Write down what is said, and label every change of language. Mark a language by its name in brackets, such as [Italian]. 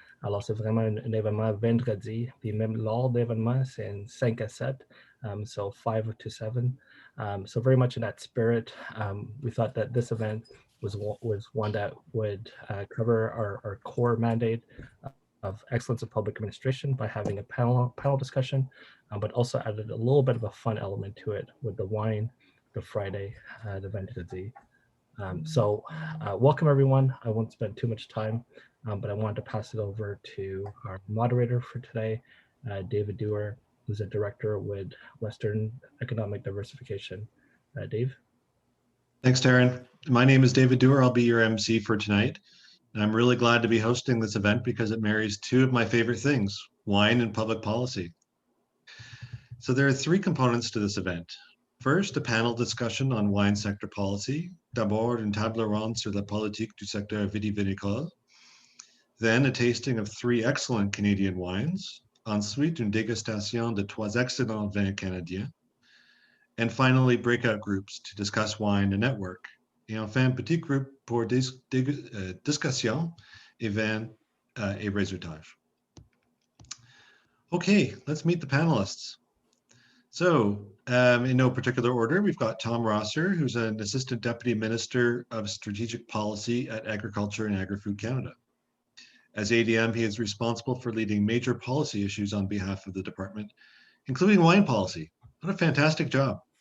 [French] Alors c'est vraiment un événement vendredi, puis même l'heure d'événement, c'est un 5 à 7, [English] so 5 to 7. So very much in that spirit, we thought that this event was one that would cover our core mandate of excellence of public administration by having a panel discussion, but also added a little bit of a fun element to it with the wine, the Friday, the vendredi. So welcome everyone. I won't spend too much time, but I wanted to pass it over to our moderator for today, David Dewar, who's a director with Western Economic Diversification. Dave? Thanks, Taryn. My name is David Dewar. I'll be your MC for tonight. And I'm really glad to be hosting this event because it marries two of my favorite things, wine and public policy. So there are three components to this event. First, a panel discussion on wine sector policy. [French] D'abord, une table ronde sur la politique du secteur vitivinicole. [English] Then, a tasting of three excellent Canadian wines. [French] Ensuite, une dégustation de trois excellents vins canadiens. [English] And finally, breakout groups to discuss wine and network. [French] Et enfin, petit groupe pour discussion et vin et réseautage. [English] Okay, let's meet the panelists. So, in no particular order, we've got Tom Rosser, who's an Assistant Deputy Minister of Strategic Policy at Agriculture and Agri-Food Canada. As ADM, he is responsible for leading major policy issues on behalf of the department, including wine policy. What a fantastic job.